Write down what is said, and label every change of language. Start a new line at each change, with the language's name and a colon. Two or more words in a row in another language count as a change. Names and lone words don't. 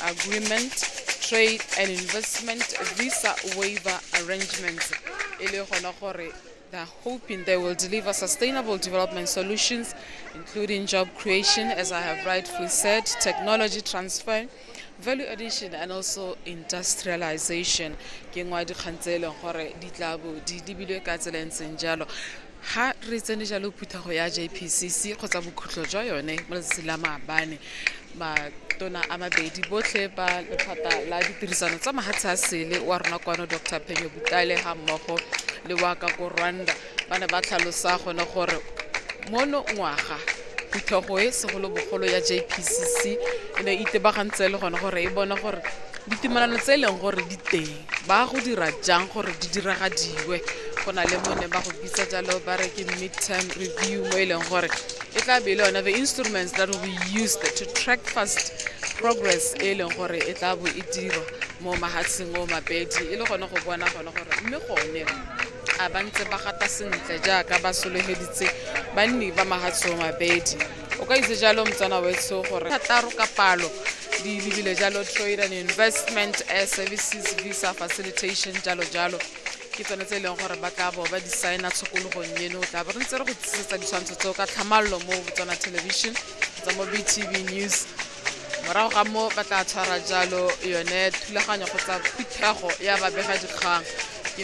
English: agreement, trade and investment, visa waiver arrangements. They're hoping they will deliver sustainable development solutions, including job creation, as I have rightfully said, technology transfer, value addition, and also industrialization.
Tswana: Ha re tsene jalo phuthago ya JPCC kgotsa bokhutlo jwa yone mo letsatsing la maabane matona a mabedi botlhe ba lephata la ditirisano tsa mahatshe a sele wa rona kwano Dr. Phenyo Butale ha mmogo le wa ka ko Rwanda ba ne ba tlhalosa gone gore mono ngwaga phuthago e segolo bogolo ya JPCC e ne itebagantse le gone gore e bona gore ditumalano tse leng gore di teng ba go dira jang gore di diragadiwe gona le mone ba go bitsa jalo ba re ke
English: midterm review
Tswana: mo e leng gore e tla be le yona
English: the instruments that will be used to track fast progress
Tswana: e leng gore e tla bo e dirwa mo mahatsheng o mabedi e le gone go bona gone gore mme gone a ba ntse ba gata sentle jaaka ba solegeditse banni ba mahatshe o mabedi o ka itse jalo motsana wetso gore thataro ka palo di lebile jalo
English: trade and investment, air services, visa facilitation,
Tswana: jalo jalo ke tsone tse leng gore ba tla bo ba di signa tshokologong eno tla ba re ntse re go tsesetsa ditshwantsho tseo ka tlhamallo mo Botswana television tsa mo BTV news morago ga mo ba tla tshwara jalo yone thulaganyo go tsa phuthago ya babega dikgang ke